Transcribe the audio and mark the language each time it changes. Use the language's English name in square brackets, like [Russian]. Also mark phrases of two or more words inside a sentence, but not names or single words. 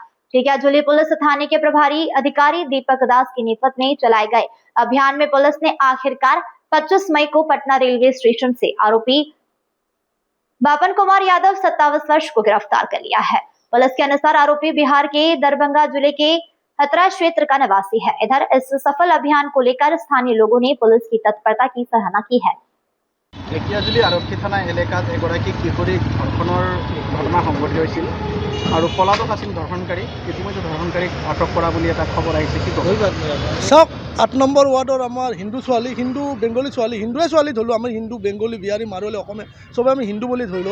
[Hindi] ढेकियाजुली पुलिस थाने के प्रभारी अधिकारी दीपक दास के नेतृत्व में चलाए गए अभियान में पुलिस ने आखिरकार 25 मई को पटना रेलवे स्टेशन से आरोपी बापन कुमार यादव 27 वर्ष को गिरफ्तार कर लिया है। पुलिस के अनुसार आरोपी बिहार के दरभंगा जिले के हतरा क्षेत्र का निवासी है। इधर इस सफल अभियान को लेकर स्थानीय लोगों ने पुलिस की तत्परता की सराहना की है। [Assamese] ঢেকিয়াজুলি আৰক্ষী থানা এলেকাত এগৰাকী কিশোৰীক ধৰ্ষণৰ ঘটনা সংঘটিত হৈছিল আৰু পলাতক আছিল ধৰ্ষণকাৰী। ইতিমধ্যে ধৰ্ষণকাৰীক আটক কৰা বুলি এটা খবৰ আহিছে। কি ক'ব? চাওক 8 নম্বৰ ৱাৰ্ডৰ আমাৰ হিন্দু ছোৱালী, হিন্দু বেংগলী ছোৱালী, হিন্দুৱে ছোৱালী ধৰিলোঁ, আমি হিন্দু বেংগলী বিহাৰী মাৰোৱালী অসমীয়া চবে আমি হিন্দু বুলি ধৰিলোঁ।